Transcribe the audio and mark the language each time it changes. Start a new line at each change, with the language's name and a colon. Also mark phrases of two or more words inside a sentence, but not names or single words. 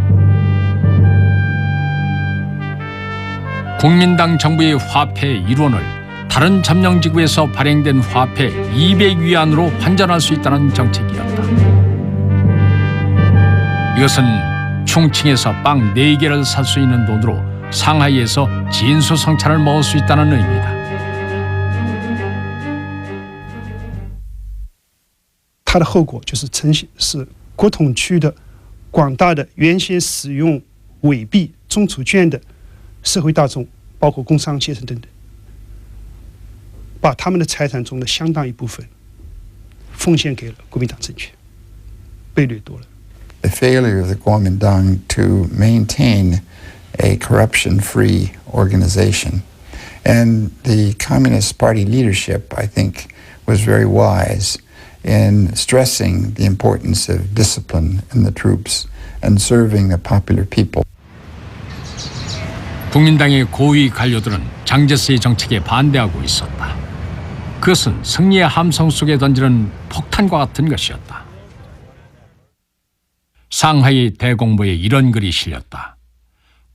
Korean: 국민당 정부의 화폐 1원을 다른 점령지구에서 발행된 화폐 200위안으로 환전할 수 있다는 정책이었다. 이것은 충칭에서 빵 4개를 살 수 있는 돈으로 상하이에서 진수성찬을 먹을 수 있다는 의미다.
Chinese: 它的后果就是呈现是国统区的广大的原先使用伪币、中储券的社会大众，包括工商阶层等等，把他们的财产中的相当一部分奉献给了国民党政权，被掠夺了。
English: The failure of the Kuomintang to maintain a corruption-free organization, and the Communist Party leadership, I think, was very wise in stressing the importance of discipline in the troops and serving the popular people.
Korean: 국민당의 고위 관료들은 장제스의 정책에 반대하고 있었다. 그것은 승리의 함성 속에 던지는 폭탄과 같은 것이었다. 상하이 대공보에 이런 글이 실렸다.